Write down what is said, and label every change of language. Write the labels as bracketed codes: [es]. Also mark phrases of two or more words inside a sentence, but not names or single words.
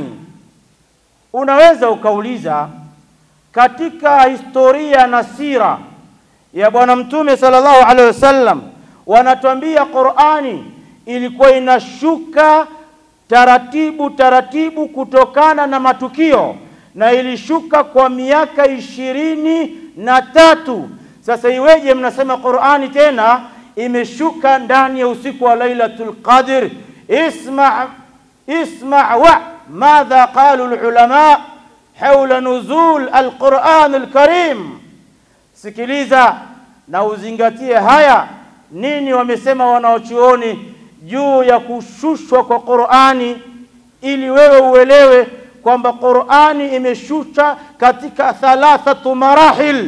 [sw] Unaweza ukauliza, katika historia na sira ya Bwana Mtume [ar] صلى الله عليه وسلم [sw] wanatuambia Qur'ani ilikuwa inashuka taratibu kutokana na matukio, na ilishuka kwa miaka 23. Sasa iweje mnasema Qur'ani tena imeshuka ndani ya usiku wa Lailatul Qadr? [ar] اسمع ماذا قالوا العلماء حول نزول القرآن الكريم. [sw] Sikiliza na uzingatie haya, nini wamesema wanaochuoni juu ya kushushwa kwa Qur'ani, ili wewe uelewe kwamba Qur'ani imeshusha katika 3 marahil.